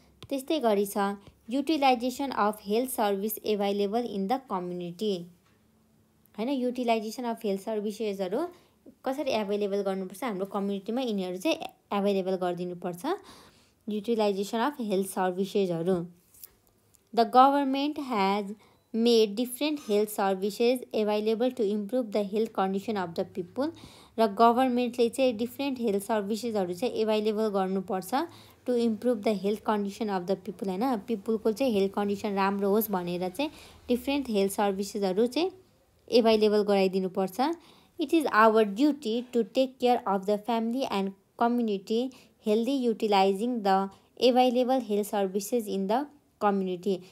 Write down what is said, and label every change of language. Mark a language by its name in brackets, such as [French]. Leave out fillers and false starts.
[Nepali] त्यस्तै गरी छ [English] Utilization of health service available in the community होइन. [Nepali] युटिलाइजेसन अफ हेल्थ सर्भिसेसहरू कसरी एभाइलेबल गर्नुपर्छ हाम्रो कम्युनिटीमा यिनीहरू चाहिँ एभाइलेबल गरिदिनुपर्छ. [English] Utilization of health सर्भिसेसहरू. The government has made different health services available to improve the health condition of the people. [Nepali] र गभर्मेन्टले चाहिँ डिफ्रेन्ट हेल्थ सर्भिसेसहरू चाहिँ एभाइलेबल गर्नुपर्छ [English] to improve the health condition of the people [Nepali] होइन। पिपुलको चाहिँ हेल्थ कन्डिसन राम्रो होस् भनेर चाहिँ डिफ्रेन्ट हेल्थ सर्भिसेसहरू चाहिँ available गराइदिनुपर्छ। [English] It is our duty to take care of the family and community healthy utilizing the available health services in the community.